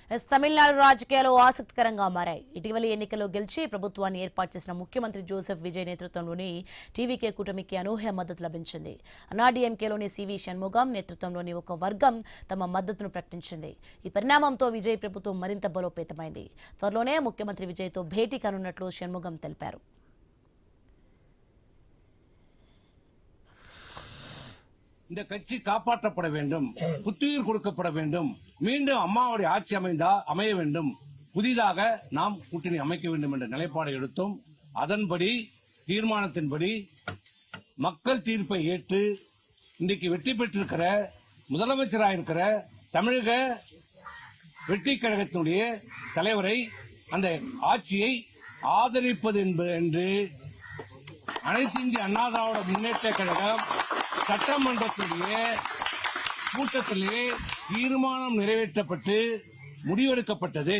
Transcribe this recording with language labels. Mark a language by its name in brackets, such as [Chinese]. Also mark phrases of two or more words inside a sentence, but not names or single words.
[Telugu] తమిళనాడు రాజకీయాలు ఆసక్తికరంగా మారాయి. ఇటీవలి ఎన్నికల్లో గెలిచి ప్రభుత్వాన్ని ఏర్పాటు చేసిన ముఖ్యమంత్రి జోసెఫ్ విజయ్ నేతృత్వంలోని టీవీకే కూటమికి అనూహ్య మద్దతు లభించింది. అన్నాడీఎంకేలోని సివి షణ్ముగం నేతృత్వంలోని ఒక వర్గం తమ మద్దతును ప్రకటించింది. ఈ పరిణామంతో విజయ్ ప్రభుత్వం మరింత బలోపేతమైంది. త్వరలోనే ముఖ్యమంత్రి విజయ్తో భేటీ కానున్నట్లు షణ్ముగం తెలిపారు. [Tamil] இந்த கட்சி காப்பாற்றப்பட வேண்டும், புத்துயிர் கொடுக்கப்பட வேண்டும், மீண்டும் அம்மாவுடைய ஆட்சி அமைய வேண்டும், புதிதாக நாம் கூட்டணி அமைக்க வேண்டும் என்ற நிலைப்பாடை எடுத்தோம். அதன்படி தீர்மானத்தின்படி மக்கள் தீர்ப்பை ஏற்று இன்றைக்கு வெற்றி பெற்றிருக்கிற முதலமைச்சராக இருக்கிற தமிழக வெற்றி கழகத்தினுடைய தலைவரை அந்த ஆட்சியை ஆதரிப்பது என்று அனைத்து இந்திய அண்ணா திராவிட முன்னேற்ற கழகம் சட்டமன்றத்துடைய கூட்டத்திலே தீர்மானம் நிறைவேற்றப்பட்டு முடிவெடுக்கப்பட்டது.